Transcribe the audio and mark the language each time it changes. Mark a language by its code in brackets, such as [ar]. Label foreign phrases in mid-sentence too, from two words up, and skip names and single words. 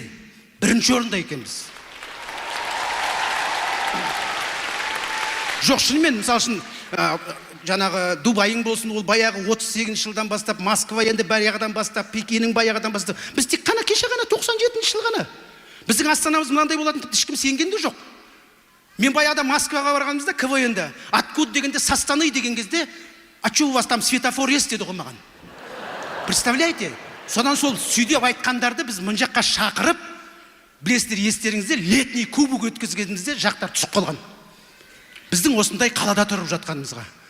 [kk] Бірінші орында екенбіз. Жоқ, шынымен, мысалы үшін, жаңағы Дубайың болсын, ол баяғы 38 жылдан бастап, Москва енді баяғыдан бастап, Пекиннің баяғыдан бастап. Біз тек қана кеше ғана 97 жыл ғана. Біздің Астанамыз мынандай болатын, ешкім сенгенде жоқ. Мен баяғыда Москваға барғанымызда КВН-да, откуда дегенде, [ru] со Астаны [kk] деген кезде, [ru] а что у вас там светофор есть [kk] деді ғой маған. [ru] Представляете? [kk] Содан сол сөйдеп айтқандарды біз мына жаққа шақырып, білесіздер, естеріңізде, [ru] летний кубок [kk] өткізгенімізде жақтар түсіп қалған. Біздің осындай қалада тұрып жатқанымызға.